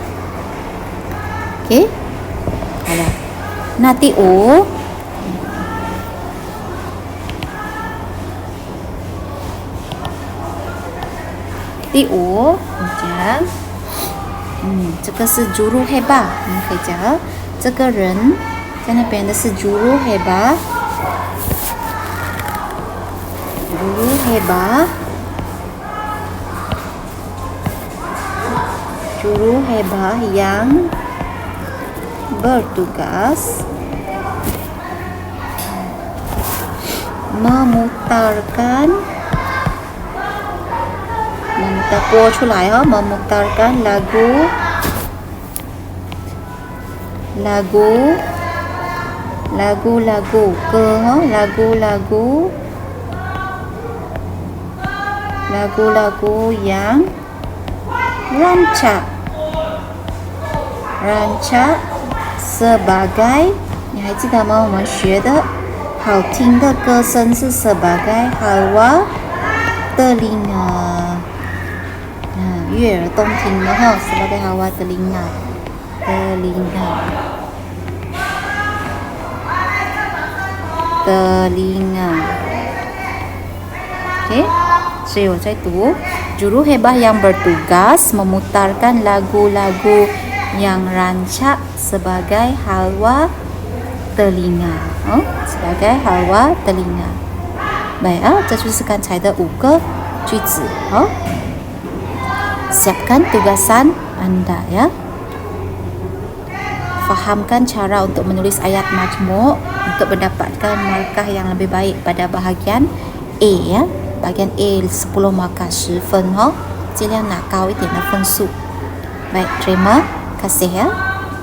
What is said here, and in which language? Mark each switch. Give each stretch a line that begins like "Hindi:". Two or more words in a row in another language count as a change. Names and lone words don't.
Malay: Okey. Halo. Nah,
Chinese: 第5 第5讲这个是
Malay: juru heba
Chinese: 我们可以讲这个人在那边的是
Malay: juru heba yang bertugas memutarkan
Chinese: 播出来
Malay: memutarkan lagu yang rancak sebagai
Chinese: 你还记得吗？我们学的好听的歌声是
Malay: sebagai halwa telinga
Chinese: 悦耳动听的
Malay: sebagai halwa telinga Oke,
Chinese: 所以我在读
Malay: juru heba yang bertugas memutarkan lagu-lagu yang rancak sebagai halwa telinga sebagai halwa telinga baik
Chinese: 这就是刚才的5个句子
Malay: siapkan tugasan anda ya fahamkan cara untuk menulis ayat majmuk untuk mendapatkan markah yang lebih baik pada bahagian A ya bahagian A 10 markah 10
Chinese: 分尽量拿高一点的分数
Malay: baik terima kasih ya